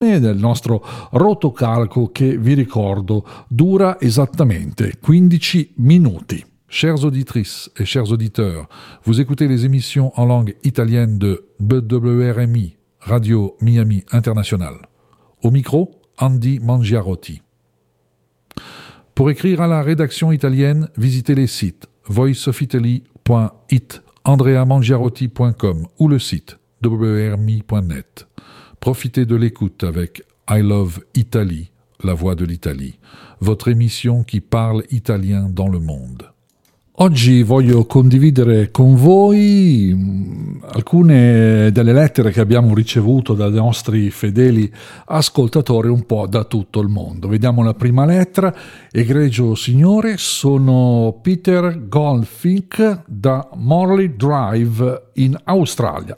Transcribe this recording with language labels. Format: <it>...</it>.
<it>e del nostro rotocalco che, vi ricordo, dura esattamente 15 minuti.</it> <fr>Chers auditrices et chers auditeurs, vous écoutez les émissions en langue italienne de BWRMI, Radio Miami International. Au micro, Andy Mangiarotti. Pour écrire à la rédaction italienne, visitez les sites voiceofitaly.it, andreamangiarotti.com ou le site wrmi.net. Profitez de l'écoute avec I Love Italy, la voix de l'Italie, votre émission qui parle italien dans le monde.</fr> <it>Oggi voglio condividere con voi alcune delle lettere che abbiamo ricevuto dai nostri fedeli ascoltatori un po' da tutto il mondo. Vediamo la prima lettera. Egregio signore, sono Peter Goldfink da Morley Drive in Australia.</it>